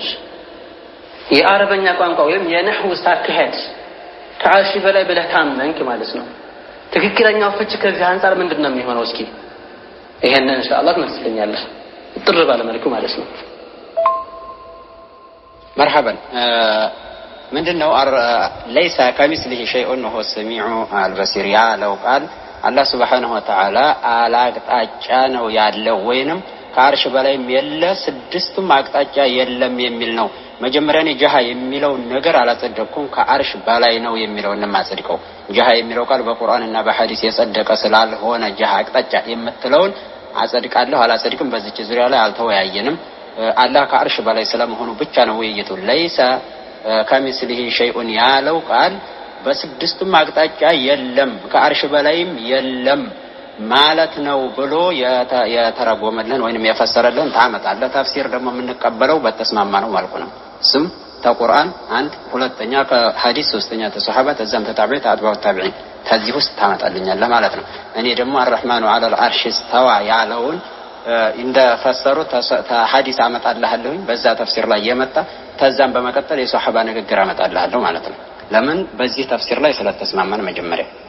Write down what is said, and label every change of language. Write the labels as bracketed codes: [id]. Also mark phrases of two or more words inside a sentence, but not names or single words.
[am] የአረበኛ ቋንቋ ወይም የነህው አካሄድ ከአርሽ በላይ ብለህ ካመንክ ማለት ነው። ትክክለኛው ፍች ከዚህ አንፃር ምንድነው የሚሆነው? እስኪ ይሄንን ኢንሻአላህ ትመልስልኛለህ ጥር ባለ መልኩ ማለት ነው። مرحبا ምንድነው [ar] ليس كمثله شيء وهو السميع البصير [am] ያለው ቃል አላህ [ar] سبحانه وتعالى [am] አላቅጣጫ ነው ያለው ወይንም ከአርሽ በላይም የለ ስድስቱም አቅጣጫ የለም የሚል ነው። መጀመሪያ ነው ጀሃ የሚለው ነገር አላጸደቅኩም ከአርሽ በላይ ነው የሚለው እንማጸድቀው። ጀሃ የሚለው ቃል በቁርአንና በሐዲስ የጸደቀ ስላልሆነ ጀሃ አቅጣጫ የምትለውን አጸድቃለሁ አላጸድቅም በዚህ ዙሪያ ላይ አልተወያየንም። አላህ ከአርሽ በላይ ስለመሆኑ ብቻ ነው ውይይቱ። [ar] ليس كمثله شيء [am] ያለው ቃል በስድስቱም አቅጣጫ የለም ከአርሽ በላይም የለም ማለት ነው ብሎ የተረጎመልን ወይንም የፈሰረልን ታመጣለህ። ተፍሲር ደግሞ የምንቀበለው በተስማማ ነው ማለት ነው። ስም ተቁርአን አንድ፣ ሁለተኛ ከሐዲስ፣ ሶስተኛ ተሰሃባ፣ ተዛም ተታቢዕ [ar] أتباع التابعين [am] ከዚህ ውስጥ ታመጣልኛለህ ማለት ነው። እኔ ደግሞ [ar] الرحمن على العرش استوى [am] ያለውን እንደፈሰሩት ሐዲስ አመጣልሃለሁኝ በዛ ተፍሲር ላይ የመጣ ተዛም በመቀጠል የሷሐባ ንግግር አመጣልሃለሁ ማለት ነው። ለምን በዚህ ተፍሲር ላይ ስለተስማማን መጀመሪያ